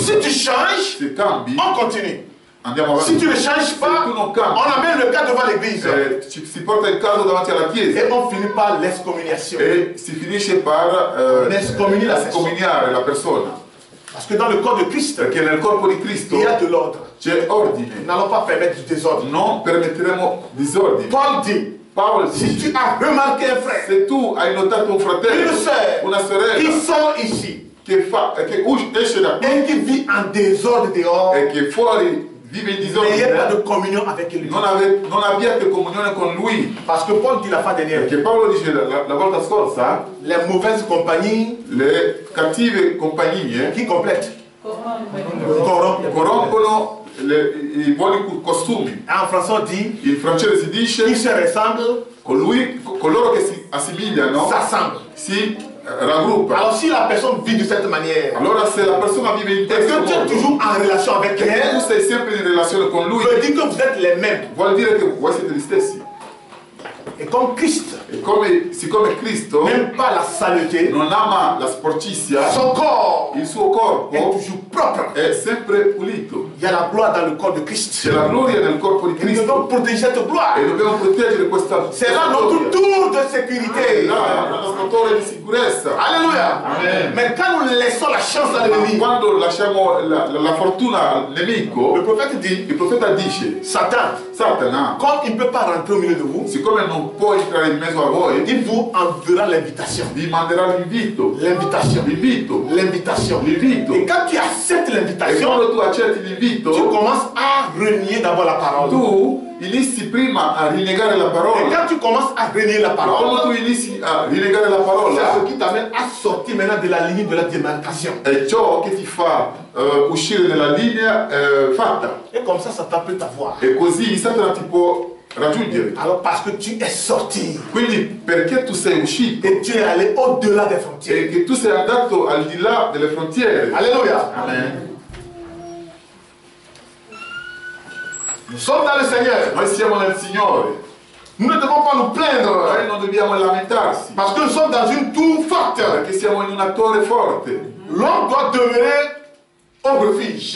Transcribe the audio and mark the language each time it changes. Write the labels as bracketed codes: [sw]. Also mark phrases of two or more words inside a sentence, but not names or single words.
[fr] Si tu changes, [it] Se cambi, [fr] on continue. [it] andiamo [fr] Si [it] avanti. [fr] tu ne changes pas, [it] tu non cambi. [fr] on amène le cas devant l'église. [it] Si porta il caso davanti alla chiesa [fr] Et on finit par l'excommunication. [it] e si finisce per [fr] On escomunie [it] la persona. scomuniare la persona, [fr] Parce que dans le corps de Christ, [it] perché nel corpo di Cristo [fr] il y a de l'ordre. [it] c'è [fr] Nous [it] ordine, [fr] n'allons pas permettre du désordre. [it] non permetteremo disordine. [fr] Paul dit, [it] Paolo [fr] si [it] dice, [fr] tu as remarqué un frère, [it] se tu hai notato un fratello, [fr] une sœur, [it] una [fr] qui [it] sorella [fr] sort ici [it] che esce da qui [fr] et qui vit en désordre dehors, [it] e che fuori vive in [fr] n'ayez pas [it] disordine, [fr] de communion avec lui. [it] non abbiate comunione con lui. [fr] Parce que Paul dit la fois dernière, [it] Perché Paolo dice la volta scorsa, [fr] les mauvaises compagnies [it] le cattive compagnie [fr] qui complètent, corrompent. [it] corrompono i buoni costumi. [fr] En français on dit, [it] In francese si [fr] qui [it] dice [fr] se ressemblent, [it] coloro che si assomigliano [fr] s'assemblent. [it] si raggruppano. [fr] Alors si la personne vit de cette manière, [it] Allora se la persona vive in [fr] et [it] questo [fr] que tu es [it] modo [fr] toujours en relation avec [it] e tu [fr] elle, [it] sei sempre in relazione con lui, [fr] veut dire que vous êtes les mêmes. [it] vuol dire che voi siete gli stessi. [fr] Et comme Christ [it] E siccome Cristo [fr] n'aime pas la saleté, [it] non ama la sporcizia, [fr] son corps [it] il suo [fr] est [it] corpo [fr] toujours propre. [it] è sempre pulito. [fr] Il y a la gloire dans le corps de Christ. [it] C'è la gloria nel corpo di [fr] Et nous devons [it] Cristo [fr] protéger cette gloire. [it] e dobbiamo proteggere questa [fr] C'est là notre tour de sécurité. [it] là il nostro motore di sicurezza. [fr] Alléluia. [it] Amen. [fr] Mais quand nous laissons la chance à l'ennemi, [it] Quando lasciamo la fortuna al [fr] le [it] nemico, [fr] prophète dit, [it] il profeta dice, [fr] Satan, [it] Satana, [fr] comme il ne peut pas rentrer au milieu de vous, [it] siccome non può entrare in mezzo a voi, [fr] il vous enverra l'invitation. [it] vi manderà l'invito, [fr] L'invitation. L'invitation. [it] l'invito. [fr] Et quand tu acceptes [it] E [fr] l'invitation, [it] quando tu accetti [fr] tu [it] l'invito, [fr] commences à renier d'abord la parole. [it] tu inizi prima a rinnegare la [fr] Et [it] parola. [fr] quand tu commences à renier la [it] Quando tu [fr] parole, [it] inizi a rinnegare la [fr] c'est [it] parola, [fr] ce qui t'amène à sortir maintenant de la ligne de la démarcation. [it] è ciò che ti fa uscire dalla linea fatta. [fr] Et comme ça, Satan peut t'avoir. [it] E così Satana ti può raggiungere. [fr] Alors parce que tu es sorti [it] Quindi perché tu sei uscito [fr] et tu es allé au-delà des frontières. [it] e che tu sei andato al di là delle frontiere. [fr] Alléluia. [it] Amen. [fr] Nous sommes dans le Seigneur. [it] Noi siamo nel Signore, [fr] Nous ne devons pas nous plaindre [it] noi non dobbiamo lamentarsi [fr] parce que nous sommes dans une tour forte. [it] perché siamo in una torre forte. [fr] L'homme doit demeurer au refuge.